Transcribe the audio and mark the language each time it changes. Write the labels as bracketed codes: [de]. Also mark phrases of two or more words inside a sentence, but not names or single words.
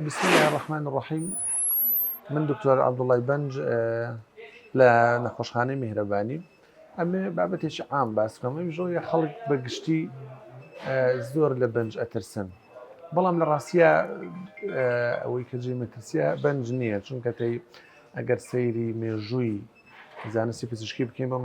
[ar] بسم الله الرحمن الرحيم. [ckb] من دكتور عبد الله بنج لا نخۆشخانەی میهرەبانی ئەمێ بابەتێکی عام باس بکەم. ئەمژۆیە خەڵک بەگشتی زۆر لە بنج ئەترسن، بەڵام لە ڕاستیە ئەوەی کە جێ مەترسیە بنج نییە، چونکە تەی ئەگەر سەیری مێژووی زانستی پزیشکی بکەین بۆمان